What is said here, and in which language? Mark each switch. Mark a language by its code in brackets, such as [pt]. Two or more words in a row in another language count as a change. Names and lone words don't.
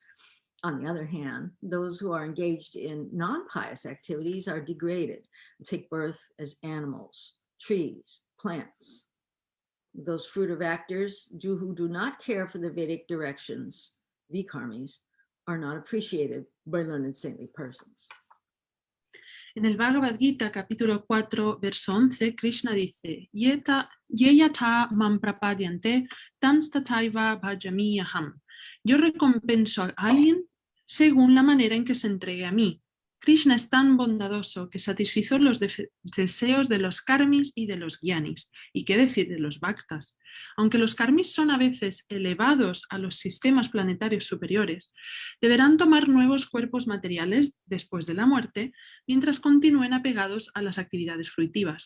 [en] On the other hand, those who are engaged in non-pious activities are degraded and take birth as animals, trees, plants. Those fruitive actors who do not care for the Vedic directions, vikarmis, are not appreciated by learned saintly persons. [es] En el Bhagavad Gita, capítulo 4, verso 11, Krishna dice, [sa] ये यथा मां प्रपद्यन्ते तांस्तथैव भजाम्यहम्. [es] Yo recompenso a alguien según la manera en que se entregue a mí. Krishna es tan bondadoso que satisfizo los deseos de los karmis y de los gyanis. ¿Y qué decir de los bhaktas? Aunque los karmis son a veces elevados a los sistemas planetarios superiores, deberán tomar nuevos cuerpos materiales después de la muerte, mientras continúen apegados a las actividades fruitivas.